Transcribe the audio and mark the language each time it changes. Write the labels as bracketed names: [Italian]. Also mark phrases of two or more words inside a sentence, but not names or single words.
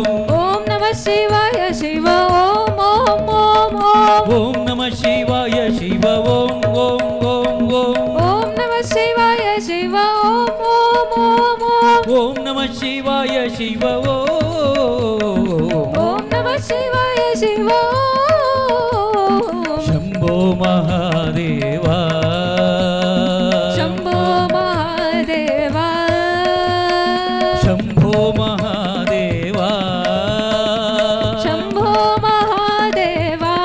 [Sanskrit] ಓಂ ನಮಃ ಶಿವಾಯ ಶಿವ ಓಂ ಓಂ ಓಂ ಓಂ ಓಂ ನಮಃ ಶಿವಾಯ ಶಿವ ಓಂ ಓಂ ಓಂ ಓಂ ಓಂ ನಮಃ ಶಿವಾಯ ಶಿವ ಓಂ ಓಂ ಓಂ ಓಂ ಓಂ ನಮಃ ಶಿವಾಯ ಶಿವ ಓಂ ನಮಃ ಶಿವಾಯ ಶಿವ ಶಂಭೋ ಮಹಾದೇವ ಶಂಭೋ ಮಹಾದೇವ ಶಂಭೋ ಮಹಾದೇವ ಶಂಭೋ ಮಹಾದೇವ